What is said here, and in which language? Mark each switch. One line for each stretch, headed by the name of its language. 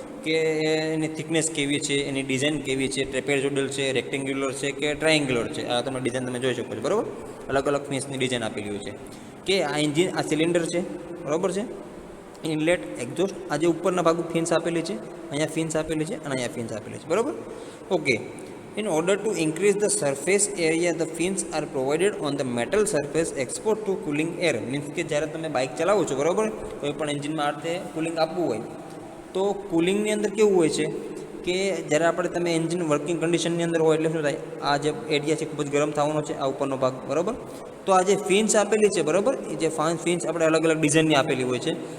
Gujarati: કે એની થિકનેસ કેવી છે, એની ડિઝાઇન કેવી છે, ટ્રેપેઝોઇડલ છે, રેક્ટેન્ગ્યુલર છે કે ટ્રાયેંગ્યુલર છે, આ તમે ડિઝાઇન તમે જોઈ શકો છો, બરાબર. અલગ અલગ ફિન્સની ડિઝાઇન આપેલી હોય છે. કે આ એન્જિન, આ સિલિન્ડર છે, બરાબર છે, ઇનલેટ, એક્ઝોસ્ટ, આ જે ઉપરના ભાગમાં ફિન્સ આપેલી છે, અહીંયા ફિન્સ આપેલી છે અને અહીંયા ફિન્સ આપેલી છે, બરાબર. Okay.
English: In order to increase the surface area, the fins are provided on the metal surface exposed to cooling air.
Gujarati: Means કે જ્યારે તમે બાઇક ચલાવો છો, બરાબર, કોઈ પણ એન્જિનમાં આ રીતે કુલિંગ આપવું હોય તો કુલિંગની અંદર કેવું હોય છે કે જ્યારે આપણે તમે એન્જિન વર્કિંગ કન્ડિશનની અંદર હોય એટલે શું થાય, આ જે એરિયા છે ખૂબ જ ગરમ થવાનો છે, આ ઉપરનો ભાગ, બરાબર. તો આ જે ફિન્સ આપેલી છે, બરાબર, એ જે ફિન્સ આપણે અલગ અલગ ડિઝાઇનની આપેલી હોય છે.